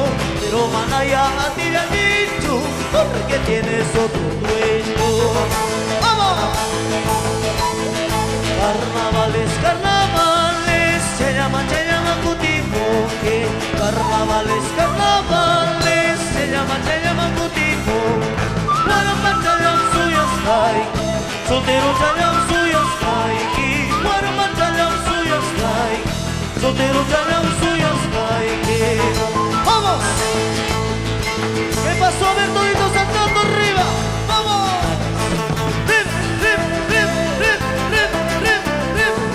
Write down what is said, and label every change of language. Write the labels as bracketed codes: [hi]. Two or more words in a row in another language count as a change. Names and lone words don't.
[es] Pero manaya, a ti le han dicho, porque tienes otro dueño. ¡Vamos! Carnavales, carnavales, se llama Cutimoque. Carnavales, carnavales, se llama Cutimoque. [qu] Guaramba chayam suyas hay, soltero chayam suyas hay. Guaramba chayam suyas hay, soltero chayam suyas hay. [es] ¡Vamos! ¿Qué pasó? A ver, toditos saltando arriba. ¡Vamos! ¡Rip, rip, rip, rip, rip, rip, rip!